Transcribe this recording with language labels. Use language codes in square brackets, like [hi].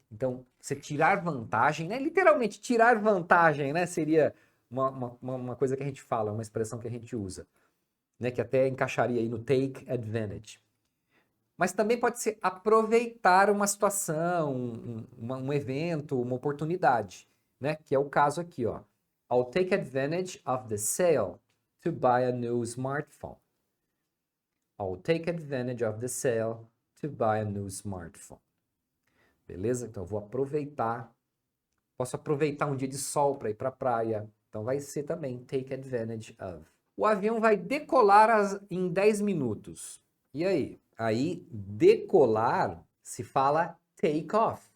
[pt] Então, você tirar vantagem, né? Literalmente, tirar vantagem, né? Seria uma coisa que a gente fala, uma expressão que a gente usa, né? Que até encaixaria aí no take advantage. Mas também pode ser aproveitar uma situação, um evento, uma oportunidade, né? Que é o caso aqui, ó. [en] I'll take advantage of the sale to buy a new smartphone. I'll take advantage of the sale to buy a new smartphone. [pt] Beleza? Então eu vou aproveitar. Posso aproveitar um dia de sol para ir para a praia. Então vai ser também take advantage of. O avião vai decolar em 10 minutos. E aí? Aí, decolar se fala take off.